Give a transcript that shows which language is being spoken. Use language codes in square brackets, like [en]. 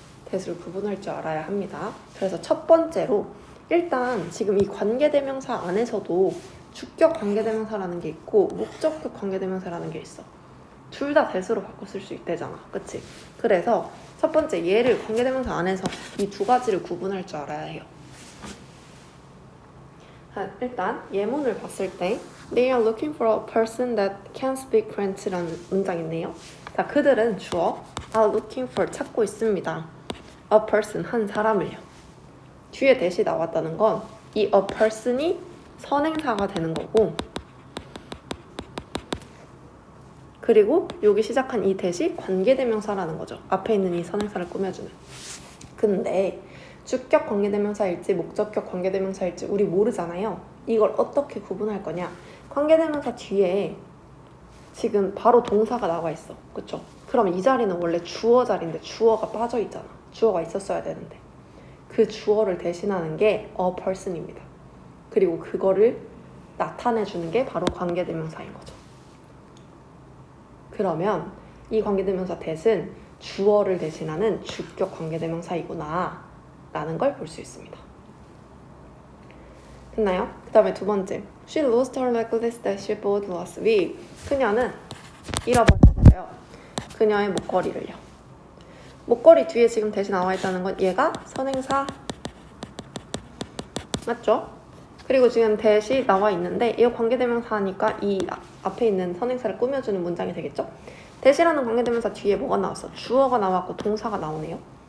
[ko] that을 구분할 줄 알아야 합니다. 그래서 첫 번째로 일단 지금 이 관계대명사 안에서도 주격 관계대명사라는 게 있고 목적격 관계대명사라는 게 있어. 둘 다 that으로 바꿔 쓸 수 있대잖아. 그치? 그래서 첫 번째 얘를 관계대명사 안에서 이 두 가지를 구분할 줄 알아야 해요. 일단 예문을 봤을 때 [en] They are looking for a person that can speak French [ko] 라는 문장이 있네요. 자, 그들은 주어 [en] are looking for [ko] 찾고 있습니다. [en] A person [ko] 한 사람을요. 뒤에 that이 나왔다는 건 이 [en] a person [ko] 이 선행사가 되는 거고, 그리고 여기 시작한 이 that이 관계대명사라는 거죠. 앞에 있는 이 선행사를 꾸며주는. 근데 주격 관계대명사일지 목적격 관계대명사일지 우리 모르잖아요. 이걸 어떻게 구분할 거냐? 관계대명사 뒤에 지금 바로 동사가 나와 있어. 그쵸? 그럼 이 자리는 원래 주어 자리인데 주어가 빠져 있잖아. 주어가 있었어야 되는데. 그 주어를 대신하는 게 a person입니다. 그리고 그거를 나타내주는 게 바로 관계대명사인 거죠. 그러면 이 관계대명사 that은 주어를 대신하는 주격 관계대명사이구나 라는 걸 볼 수 있습니다. 됐나요? 그 다음에 두 번째, [en] She lost her necklace that she bought last week. [ko] 그녀는 잃어버렸어요. 그녀의 목걸이를요. 목걸이 뒤에 지금 대신 나와 있다는 건 얘가 선행사 맞죠? 그리고 지금 대시 나와 있는데 이 관계대명사니까 이 앞에 있는 선행사를 꾸며주는 문장이 되겠죠? 대시라는 관계대명사 뒤에 뭐가 나왔어? 주어가 나왔고 동사가 나오네요.